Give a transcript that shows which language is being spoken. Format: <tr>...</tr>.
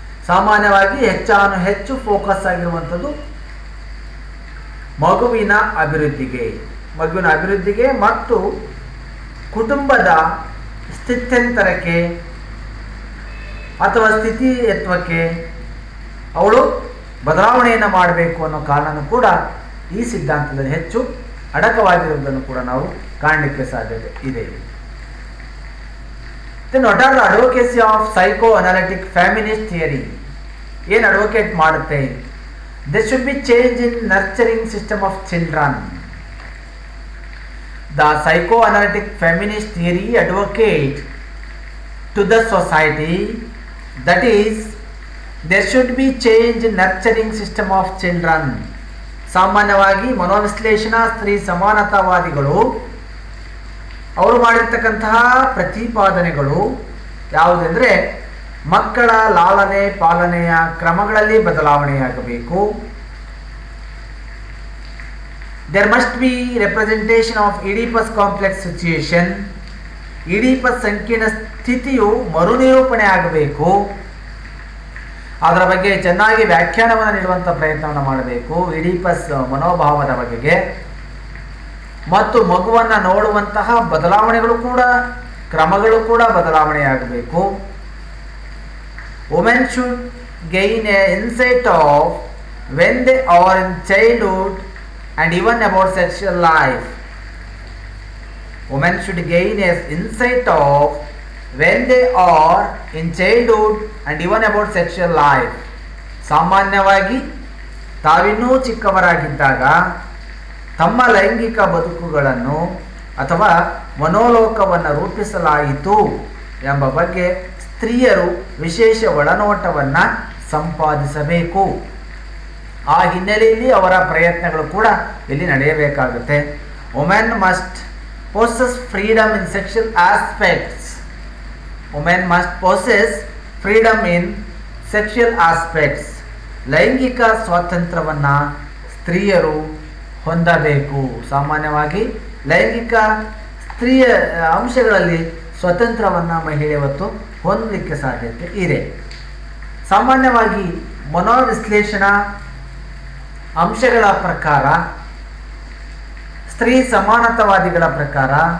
<kn>ಸಾಮಾನ್ಯವಾಗಿ ಹೆಚ್ಚು ಫೋಕಸ್ ಆಗಿರುವಂಥದ್ದು ಮಗುವಿನ ಅಭಿವೃದ್ಧಿಗೆ ಮತ್ತು ಕುಟುಂಬದ ಸ್ಥಿತ್ಯಂತರಕ್ಕೆ ಅಥವಾ ಸ್ಥಿತಿಯತ್ವಕ್ಕೆ ಅವಳು ಬದಲಾವಣೆಯನ್ನು ಮಾಡಬೇಕು ಅನ್ನೋ ಕಾರಣನೂ ಕೂಡ ಈ ಸಿದ್ಧಾಂತದಲ್ಲಿ ಹೆಚ್ಚು ಅಡಕವಾಗಿರುವುದನ್ನು ಕೂಡ ನಾವು ಕಾಣಲಿಕ್ಕೆ ಸಾಧ್ಯತೆ ಇದೆ.</kn> <en>Then what are the advocacy of psychoanalytic feminist theory?</en> <kn>ಏನು ಅಡ್ವೊಕೇಟ್ ಮಾಡುತ್ತೆ?</kn> <en>There should be change in nurturing system of children. The psychoanalytic feminist theory advocate to the society that is there should be change in nurturing system of children.</en> <kn>ಸಾಮಾನ್ಯವಾಗಿ ಮನೋವಿಶ್ಲೇಷಣಾ ಸ್ತ್ರೀ ಸಮಾನತಾವಾದಿಗಳು ಅವರು ಮಾಡಿರ್ತಕ್ಕಂತಹ ಪ್ರತಿಪಾದನೆಗಳು ಯಾವುದೆಂದರೆ ಮಕ್ಕಳ ಲಾಲನೆ ಪಾಲನೆಯ ಕ್ರಮಗಳಲ್ಲಿ ಬದಲಾವಣೆಯಾಗಬೇಕು.</kn> <en>There must be representation of Oedipus complex situation.</en> <kn>Oedipus ಸಂಕೀರ್ಣ ಸ್ಥಿತಿಯು ಮರುನಿರೂಪಣೆ ಆಗಬೇಕು. ಅದರ ಬಗ್ಗೆ ಚೆನ್ನಾಗಿ ವ್ಯಾಖ್ಯಾನವನ್ನು ನೀಡುವಂಥ ಪ್ರಯತ್ನವನ್ನು ಮಾಡಬೇಕು. ಈಡಿಪಸ್ ಮನೋಭಾವದ ಬಗೆಗೆ ಮತ್ತು ಮಗುವನ್ನು ನೋಡುವಂತಹ ಬದಲಾವಣೆಗಳು ಕೂಡ ಕ್ರಮಗಳು ಕೂಡ ಬದಲಾವಣೆಯಾಗಬೇಕು.</kn> <en>Women should gain a insight of when they are in childhood and even about sexual life. Women should gain an insight of when they are in childhood and even about sexual life.</en> <kn>ಸಾಮಾನ್ಯವಾಗಿ ತಾವಿನ್ನೂ ಚಿಕ್ಕವರಾಗಿದ್ದಾಗ ತಮ್ಮ ಲೈಂಗಿಕ ಬದುಕುಗಳನ್ನು ಅಥವಾ ಮನೋಲೋಕವನ್ನು ರೂಪಿಸಲಾಯಿತು ಎಂಬ ಬಗ್ಗೆ ಸ್ತ್ರೀಯರು ವಿಶೇಷ ಒಳನೋಟವನ್ನು ಸಂಪಾದಿಸಬೇಕು. ಆ ಹಿನ್ನೆಲೆಯಲ್ಲಿ ಅವರ ಪ್ರಯತ್ನಗಳು ಕೂಡ ಇಲ್ಲಿ ನಡೆಯಬೇಕಾಗುತ್ತೆ.</kn> <en>Women must possess freedom in sexual aspects. Women must possess freedom in sexual aspects.</en> <kn>ಲೈಂಗಿಕ ಸ್ವಾತಂತ್ರ್ಯವನ್ನು ಸ್ತ್ರೀಯರು ಹೊಂದಬೇಕು. ಸಾಮಾನ್ಯವಾಗಿ ಲೈಂಗಿಕ ಸ್ತ್ರೀಯ ಅಂಶಗಳಲ್ಲಿ ಸ್ವತಂತ್ರವನ್ನು ಮಹಿಳೆ ಇವತ್ತು ಹೊಂದಲಿಕ್ಕೆ ಸಾಧ್ಯತೆ ಇದೆ. ಸಾಮಾನ್ಯವಾಗಿ ಮನೋವಿಶ್ಲೇಷಣಾ ಅಂಶಗಳ ಪ್ರಕಾರ ಸ್ತ್ರೀ ಸಮಾನತಾವಾದಿಗಳ ಪ್ರಕಾರ</kn>